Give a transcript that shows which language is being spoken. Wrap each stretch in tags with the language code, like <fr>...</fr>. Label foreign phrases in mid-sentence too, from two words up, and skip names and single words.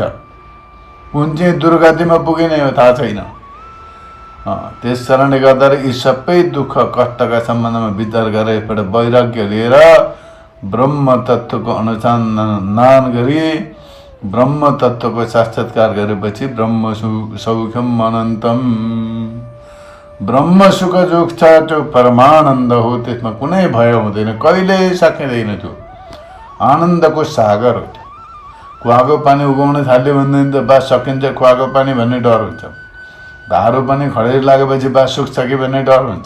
<ne>कुन चाहिँ दुर्गतिमा पुगिने हो थाहा छैन। त्यस कारणले गर्दाखेरि यी सबै दुःख कष्टका सम्बन्धमा विचार गरेर एकपल्ट वैराग्य लिएर ब्रह्म तत्त्वको अनुसन्धान गरी ब्रह्म तत्त्वको साक्षात्कार गरेपछि</ne> <sa>ब्रह्म सौख्यम अनन्तम,</sa> <ne>ब्रह्म सुख जो छ त्यो परमानन्द हो। त्यसमा कुनै भय हुँदैन, कहिल्यै सकिँदैन। त्यो आनन्दको सागर हो। कुवाको पानी उगाउन थाल्यो भनेदेखि त बा सकिन्छ कुवाको पानी भन्ने डर हुन्छ। धारो पनि खडेरी लागेपछि बा सुक्छ कि भन्ने डर हुन्छ।</ne>